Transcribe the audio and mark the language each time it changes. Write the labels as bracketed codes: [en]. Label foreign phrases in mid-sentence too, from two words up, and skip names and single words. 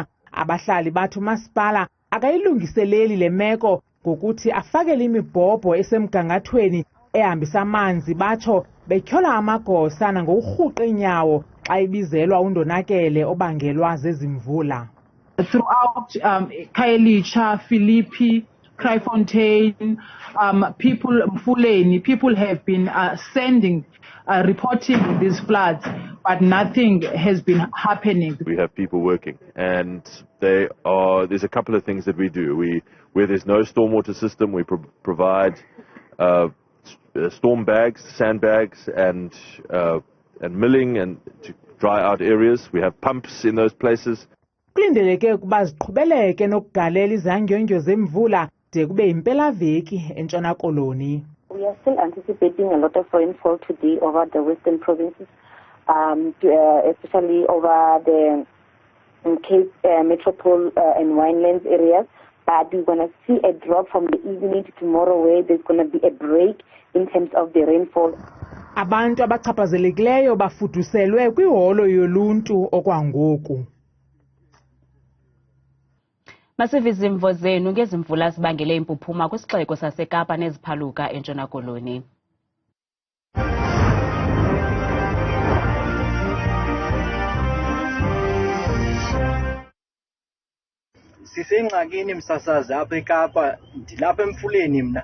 [xh] Abahlali bathi umasipala akayilungiseleli le meko ngokuthi afakele imibhobho esemgangathweni ehambisa amanzi, batsho betyhola amagosa nangokurhuqa iinyawo xa ibizelwa undonakele obangelwa zezimvula. [en] Throughout Khayelitsha, Philippi, Kraaifontein, people have been sending, reporting these floods, but nothing has been happening. We have people working, and there's a couple of things that we do. Where there's no stormwater system, we provide storm bags, sandbags, and milling, and to dry out areas. We have pumps in those places. [xh] Kulindeleke ukuba ziqhubeleke nokugalela izandyondyo zemvula de kube impelaveki eNtshona Koloni. [en] We are still anticipating a lot of rainfall today over the western provinces, especially over the Cape Metropole and Winelands areas. But we're going to see a drop from the evening to tomorrow, where there's going to be a break in terms of the rainfall. [xh] Abantu abachaphazelekileyo bafuduselwe kwiholo yoluntu okwangoku. Masive izimvo zenu ngezimvula zibangele impuphuma kwisixeko saseKapa neziphaluka eNtshona Koloni. Sisengxakini msasazi apha eKapa, ndilapha emfuleni mna.